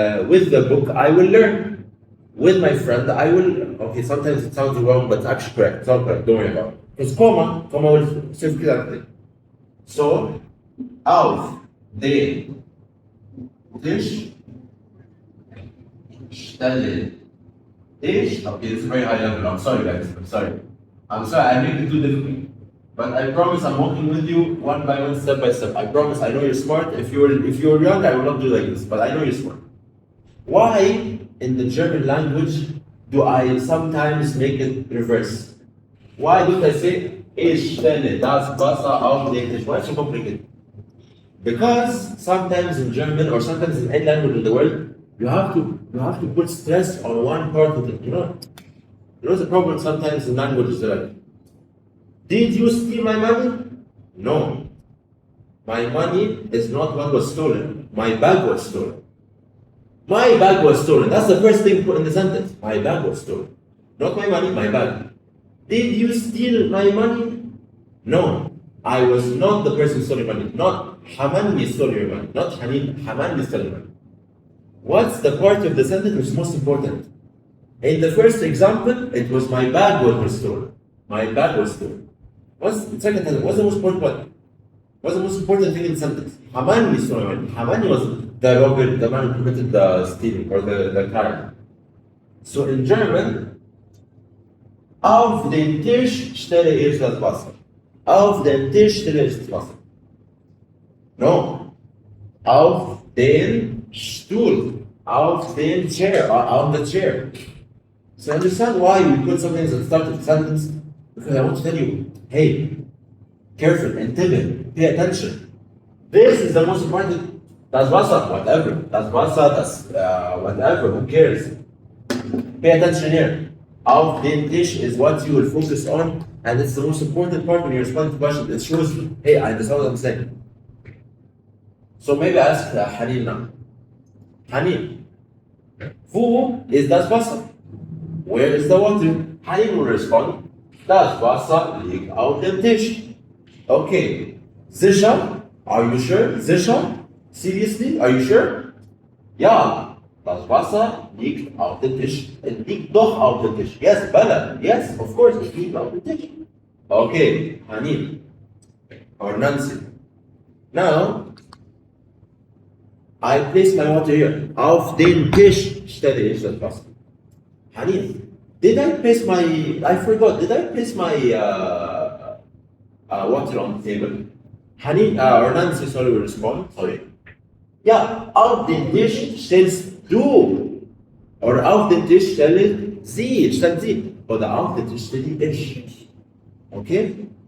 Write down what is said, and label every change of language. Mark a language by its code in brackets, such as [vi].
[en] With the book I will learn. With my friend I will. Okay, sometimes it sounds wrong, but it's actually correct. It's all correct. Don't worry about it. Because comma will shift exactly. [de] So, auf den Tisch stelle ich. [en] Okay, this is very high level. I'm sorry, guys. I'm sorry. I make it too difficult. But I promise I'm walking with you one by one, step by step. I promise I know you're smart. If you're young, I will not do like this, but I know you're smart. Why in the German language do I sometimes make it reverse? Why don't I say [de] ich stelle das Wasser auf den Tisch? [en] Why is it so complicated? Because sometimes in German or sometimes in any language in the world, you have to put stress on one part of it. You know the problem sometimes in languages are like, did you steal my money? No. My money is not what was stolen. My bag was stolen. My bag was stolen. That's the first thing put in the sentence. My bag was stolen. Not my money, my bag. Did you steal my money? No. I was not the person who stole your money. Not Haneen stole your money. Not Haneen. Haneen stole your money. What's the part of the sentence which is most important? In the first example, it was my bag was stolen. My bag was stolen. What's the second sentence? What's the most important one? What's the most important thing in the sentence? Haneen stole your money. Haneen was the robber, the man who committed the stealing or the crime. So in German, [de] auf den Tisch stelle ich das Wasser. Auf den Tisch stelle ich das Wasser. No. Auf den Stuhl. [en] Auf den chair. On the chair. So understand why we put something at the start of the sentence? Because I want to tell you, hey, careful, [ar] انتبه, [en] pay attention. This is the most important Das Wasser, whatever. Das Wasser, das whatever, who cares? Pay attention here. [de] Auf den Tisch [en] is what you will focus on, and it's the most important part when you respond to questions. It shows, hey, I understand what I'm saying. So maybe ask Haneen now. [de] Haneen, wo ist das Wasser? [en] Where is the water? [de] Haneen will respond, das Wasser liegt auf dem Tisch. [en] Okay. Sicher? Are you sure? Sicher? Seriously? Are you sure? Ja. [de] Das Wasser liegt auf dem Tisch. Es liegt doch auf dem Tisch. Yes, Bella. [en] Yes, of course, it [de] liegt auf dem Tisch. [en] Okay, Haneen or Nancy. Now, I place my water here. [de] Auf den Tisch stelle ich das Wasser. [en] Haneen, did I place my? I forgot. Did I place my water on the table? Haneen or Nancy, sorry, will respond. Sorry. [de] Ja, auf den Tisch stellst du. Oder auf den Tisch stellt sie. Oder auf den Tisch stelle ich. Okay?